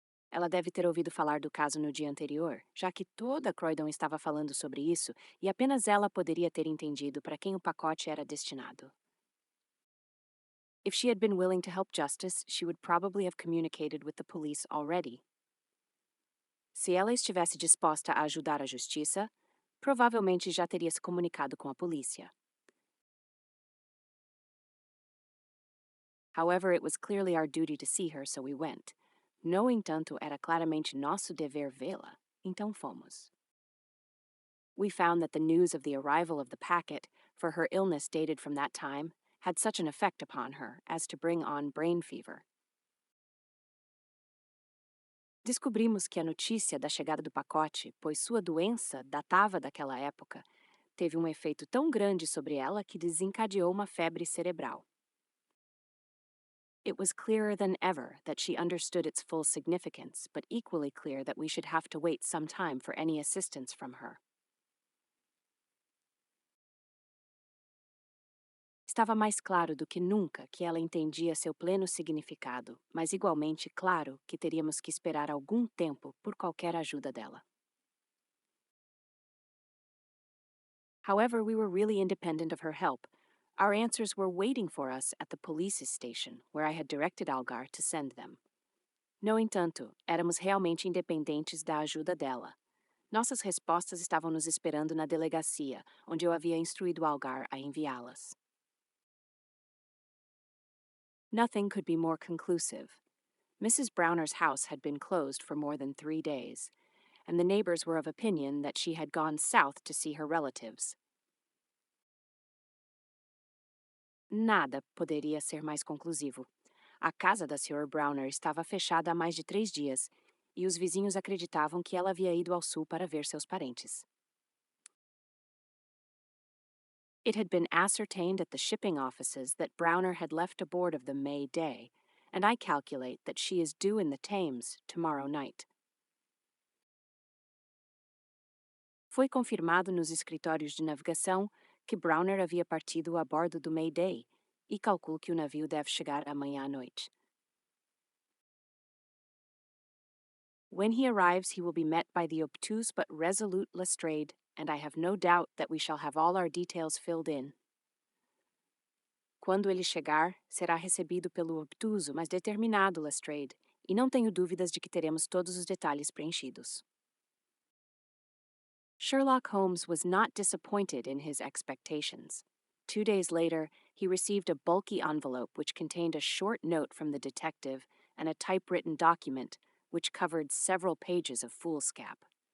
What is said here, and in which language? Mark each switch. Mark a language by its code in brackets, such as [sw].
[pt] Ela deve ter ouvido falar do caso no dia anterior, já que toda Croydon estava falando sobre isso e apenas ela poderia ter entendido para quem o pacote era destinado. [en] If she had been willing to help Justice, she would probably have communicated with the police already. [pt] Se ela estivesse disposta a ajudar a justiça, provavelmente já teria se comunicado com a polícia. [en] However, it was clearly our duty to see her, so we went. [pt] No entanto, era claramente nosso dever vê-la, então fomos. [en] We found that the news of the arrival of the packet, for her illness dated from that time, had such an effect upon her as to bring on brain fever. [pt] Descobrimos que a notícia da chegada do pacote, pois sua doença datava daquela época, teve efeito tão grande sobre ela que desencadeou uma febre cerebral. [en] It was clearer than ever that she understood its full significance, but equally clear that we should have to wait some time for any assistance from her. [pt] Estava mais claro do que nunca que ela entendia seu pleno significado, mas igualmente claro que teríamos que esperar algum tempo por qualquer ajuda dela. [en] However, we were really independent of her help. Our answers were waiting for us at the police station, where I had directed Algar to send them. [pt] No entanto, éramos realmente independentes da ajuda dela. Nossas respostas estavam nos esperando na delegacia, onde eu havia instruído Algar a enviá-las. [en] Nothing could be more conclusive. Mrs. Browner's house had been closed for more than 3 days, and the neighbors were of opinion that she had gone south to see her relatives. [pt] Nada poderia ser mais conclusivo. A casa da Sra. Browner estava fechada há mais de 3 dias, e os vizinhos acreditavam que ela havia ido ao sul para ver seus parentes. [en] It had been ascertained at the shipping offices that Browner had left aboard of the May Day, and I calculate that she is due in the Thames tomorrow night. [pt] Foi confirmado nos escritórios de navegação que Browner havia partido a bordo do May Day, e calculo que o navio deve chegar amanhã à noite. [en] When he arrives, he will be met by the obtuse but resolute Lestrade, and I have no doubt that we shall have all our details filled in. [pt] Quando ele chegar, será recebido pelo obtuso, mas determinado Lestrade, e não tenho dúvidas de que teremos todos os detalhes preenchidos. [en] Sherlock Holmes was not disappointed in his expectations. 2 days later, he received a bulky envelope which contained a short note from the detective and a typewritten document which covered several pages of foolscap.